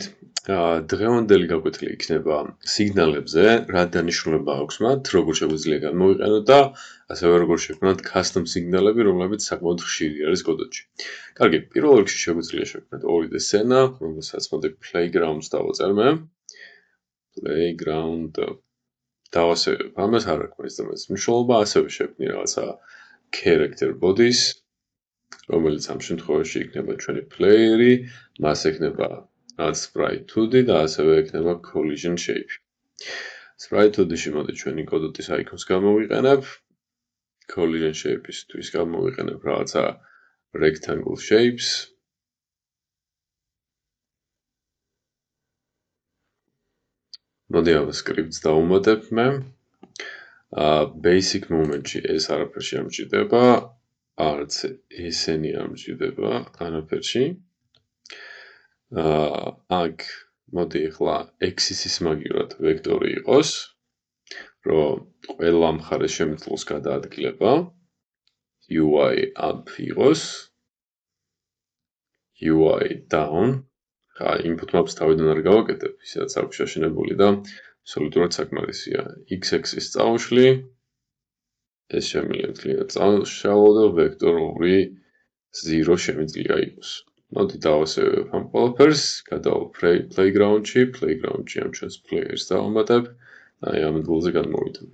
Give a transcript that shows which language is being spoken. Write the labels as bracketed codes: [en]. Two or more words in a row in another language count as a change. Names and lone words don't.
[ka] დღევანდელი გაკვეთილი იქნება სიგნალებზე, რა დანიშნულება აქვს მათ, როგორ შეგვიძლია განმოვიყენოთ და ასევე როგორ შექმნათ custom სიგნალები, რომლებიც საკმაოდ ხშირი არის კოდში. კარგი, პირველ რიგში შეგვიძლია შექმნათ 2D სცენა, რომელსაც მოდი playground-ს დავაწერმე. Playground დავასევებ. ამას არ აქვს ეს მნიშვნელობა, ასევე შექმნი რაღაცა [en] character bodies, [ka] რომელიც ამ შემთხვევაში იქნება ჩვენი playeri, მას ექნება [en] sprite 2D [ka] და ასევე ექნება [en] collision shape. Sprite 2D- [ka] ში მოდი ჩვენი კოდოტის icons გამოვიყენებ. [en] Collision shape- [ka] ისთვის გამოვიყენებ რაღაცა [en] rectangle shapes. [ka] მოდი ამ scripts დავუმატებ მე. [en] Basic moment- [ka] ში ეს არაფერში არ მჭირდება. არც ესენი არ მჭირდება არაფერში. აქ მოდი ახლა axis-ის მაგივრად ვექტორი იყოს, რომ ყველა მხარეს შემიძლოს გადაადგილება. [en] UI up იყოს, UI down. Input maps [ka] თავიდან არ გავაკეთებ, ისაც აქვს შეშენებული და აბსოლუტურად საკმარისია. X-axis წავშლი. ეს შემიძლია წავშალო და ვექტორული 0 შემიძლია იყოს. მოდი დავასევებ ამ ყველაფერს, გადავალ playground-ში, playground-ში ამ ჩვენს players დავამატებ, აი ამ ადგილზე განმოვიდები.